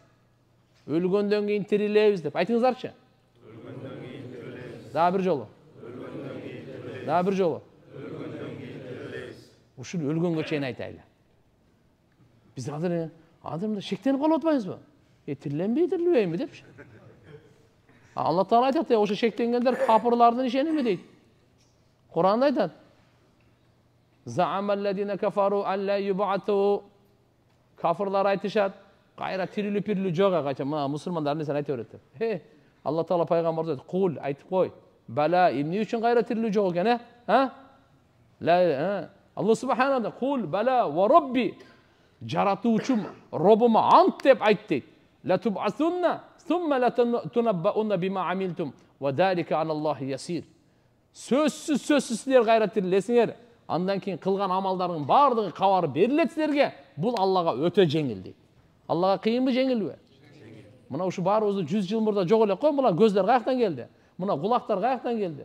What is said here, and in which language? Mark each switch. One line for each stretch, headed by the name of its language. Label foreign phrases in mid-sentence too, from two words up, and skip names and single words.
Kyrgyz: Өлгөндөн кийин тирилебиз деп. Айтыңыздарчы. Өлгөндөн кийин тирилебиз. Дагы бир жолу. Өлгөндөн кийин тирилебиз. Дагы бир жолу. Өлгөндөн кийин тирилебиз. Ушул өлгөнгө чейин айтайлы. Биз азыр адамда шектенип калып атпайбызбы? Тириленбейби депчи. Allah Teala aytат, ошо шектенгендер капырлардын ишеними дейт. Куранда айтат.
Arabic: زعم الذين كفروا أن لن يبعثوا.
Kyrgyz: Kafirlar айтышат, кайра тирилип жок кача. Мына мусулмандардын сен айта берет. Алла Таала пайгамбарга айтат, "Кул, айтып кой. Бала, эмне үчүн кайра тирилүү жок экен, Ла, Алла субханалла,
Arabic: "قل بلى وربي."
Kyrgyz: Жаратуучум, Робума ант деп айт дейт.
Arabic: "لتبعثن, ثم لتنبؤن بما عملتم وذلك على الله يسير."
Kyrgyz: Сөзсүз силер кайра тирилесиңер. Андан кийин кылган амалдардын бардыгы кабар берилет силерге. Бул Аллага өтө жеңил дейт. Аллага кыйынбы, жеңилби? Мына ушу баарыбызды 100 жыл мурда жок элек кой, мына көздөр каяктан келди? Мына кулактар каяктан келди?